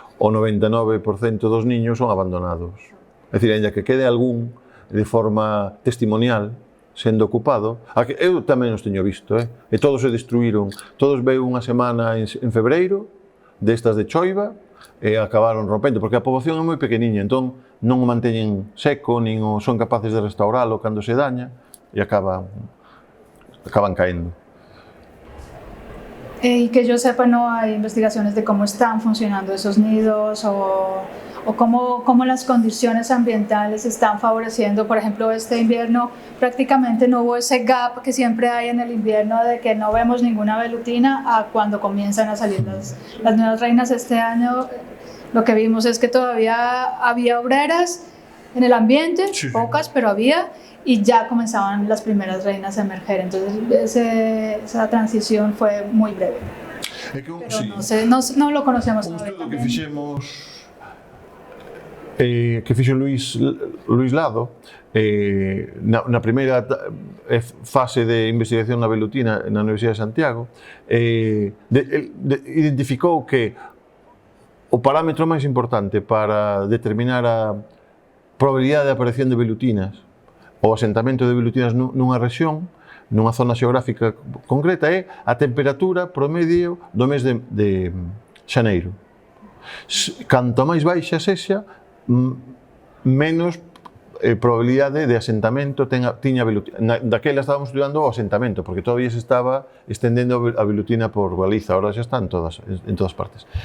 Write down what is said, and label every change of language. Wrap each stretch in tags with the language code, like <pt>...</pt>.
<gl>O 99% dos niños son abandonados. É dicir, ainda que quede algún de forma testimonial, sendo ocupado, eu tamén os teño visto, e todos se destruíron, todos veu unha semana en febreiro, destas de choiva, e acabaron rompendo, porque a poboación é moi pequeniña, entón non o manteñen seco, nin son capaces de restauralo cando se daña, e acaban caendo.</gl> <es>Y que yo sepa, no hay investigaciones de cómo están funcionando esos nidos o cómo las condiciones ambientales están favoreciendo. Por ejemplo, este invierno prácticamente no hubo ese gap que siempre hay en el invierno de que no vemos ninguna velutina a cuando comienzan a salir las nuevas reinas. Este año lo que vimos es que todavía había obreras en el ambiente, sí, pocas, pero había, y ya comenzaban las primeras reinas a emerger. Entonces esa transición fue muy breve. Pero sí, no lo conocemos todavía.</es> <gl>Un estudo que fixo Luis Lado na primeira fase de investigación na velutina na Universidade de Santiago, identificou que o parámetro máis importante para determinar a probabilidade de aparición de velutinas ou asentamento de velutinas nunha rexión, nunha zona xeográfica concreta, é a temperatura promedio do mes de xaneiro. Canto máis baixa sexa, menos probabilidade de asentamento tiña velutina. Daquela</gl> <es>estábamos estudiando</es> <gl>o asentamento, porque todavía se estaba estendendo a velutina por Galiza, ahora xa está en todas partes.</gl>